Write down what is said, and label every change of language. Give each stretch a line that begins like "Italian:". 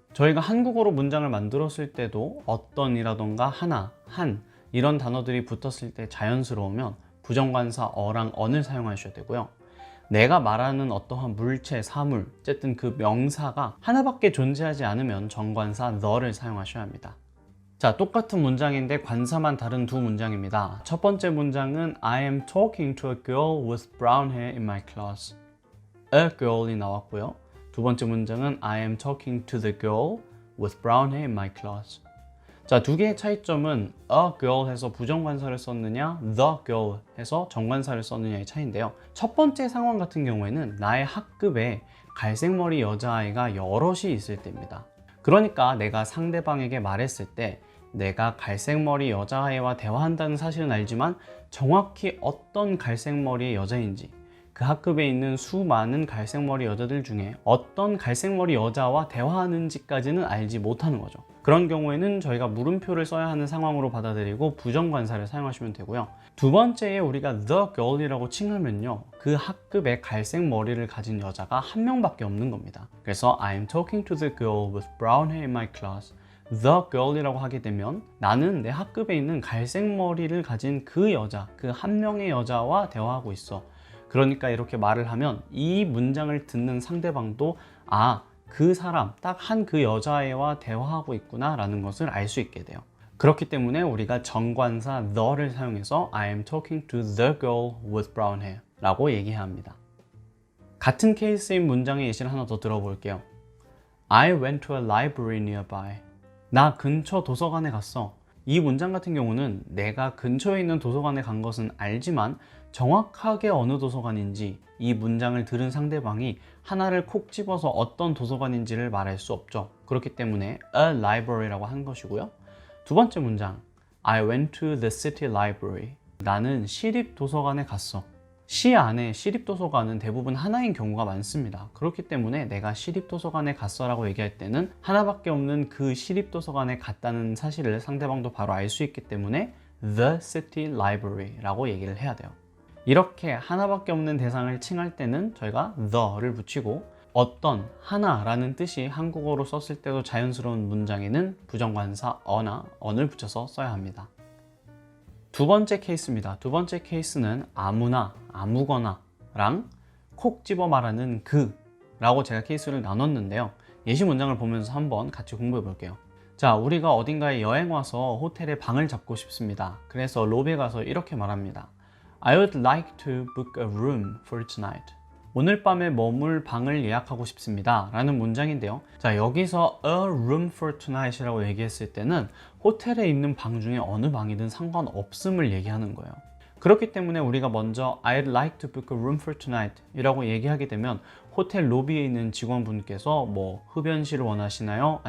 Korean: 저희가 한국어로 문장을 만들었을 때도 어떤 이라던가 하나, 한 이런 단어들이 붙었을 때 자연스러우면 부정관사 어랑 on을 사용하셔야 되고요. 내가 말하는 어떠한 물체, 사물, 어쨌든 그 명사가 하나밖에 존재하지 않으면 정관사 the를 사용하셔야 합니다. 자, 똑같은 문장인데 관사만 다른 두 문장입니다. 첫 번째 문장은
English: I am talking to a girl with brown hair in my class.
Korean: A girl이 나왔고요. 두 번째 문장은
English: I am talking to the girl with brown hair in my class.
Korean: 자, 두 개의 차이점은 a girl 해서 부정관사를 썼느냐, the girl 해서 정관사를 썼느냐의 차이인데요. 첫 번째 상황 같은 경우에는 나의 학급에 갈색머리 여자아이가 여럿이 있을 때입니다. 그러니까 내가 상대방에게 말했을 때 내가 갈색머리 여자아이와 대화한다는 사실은 알지만 정확히 어떤 갈색머리의 여자인지, 그 학급에 있는 수많은 갈색머리 여자들 중에 어떤 갈색머리 여자와 대화하는지까지는 알지 못하는 거죠. 그런 경우에는 저희가 물음표를 써야 하는 상황으로 받아들이고 부정관사를 사용하시면 되고요. 두 번째에 우리가 the girl이라고 칭하면요, 그 학급에 갈색 머리를 가진 여자가 한 명밖에 없는 겁니다. 그래서
English: I'm talking to the girl with brown hair in my class.
Korean: the girl이라고 하게 되면 나는 내 학급에 있는 갈색 머리를 가진 그 여자, 그 한 명의 여자와 대화하고 있어. 그러니까 이렇게 말을 하면 이 문장을 듣는 상대방도 그 사람, 딱 한 그 여자애와 대화하고 있구나 라는 것을 알 수 있게 돼요. 그렇기 때문에 우리가 정관사 the를 사용해서
English: I am talking to the girl with brown hair
Korean: 라고 얘기해야 합니다. 같은 케이스인 문장의 예시를 하나 더 들어볼게요.
English: I went to a library nearby.
Korean: 나 근처 도서관에 갔어. 이 문장 같은 경우는 내가 근처에 있는 도서관에 간 것은 알지만 정확하게 어느 도서관인지 이 문장을 들은 상대방이 하나를 콕 집어서 어떤 도서관인지를 말할 수 없죠. 그렇기 때문에 a library라고 한 것이고요. 두 번째 문장
English: I went to the city library.
Korean: 나는 시립 도서관에 갔어. 시 안에 시립도서관은 대부분 하나인 경우가 많습니다. 그렇기 때문에 내가 시립도서관에 갔어 라고 얘기할 때는 하나밖에 없는 그 시립도서관에 갔다는 사실을 상대방도 바로 알 수 있기 때문에 The City Library 라고 얘기를 해야 돼요. 이렇게 하나밖에 없는 대상을 칭할 때는 저희가 the를 붙이고 어떤, 하나라는 뜻이 한국어로 썼을 때도 자연스러운 문장에는 부정관사 어나 on을 붙여서 써야 합니다. 두 번째 케이스입니다. 두 번째 케이스는 아무나, 아무거나 랑 콕 집어 말하는 그 라고 제가 케이스를 나눴는데요. 예시 문장을 보면서 한번 같이 공부해 볼게요. 자, 우리가 어딘가에 여행 와서 호텔에 방을 잡고 싶습니다. 그래서 로비에 가서 이렇게 말합니다.
English: I would like to book a room for tonight.
Korean: 오늘 밤에 머물 방을 예약하고 싶습니다 라는 문장인데요. 자, 여기서
English: a room for tonight
Korean: 이라고 얘기했을 때는 호텔에 있는 방 중에 어느 방이든 상관없음을 얘기하는 거예요. 그렇기 때문에 우리가 먼저
English: I'd like to book a room for tonight
Korean: 이라고 얘기하게 되면 호텔 로비에 있는 직원분께서 뭐 흡연실을 원하시나요?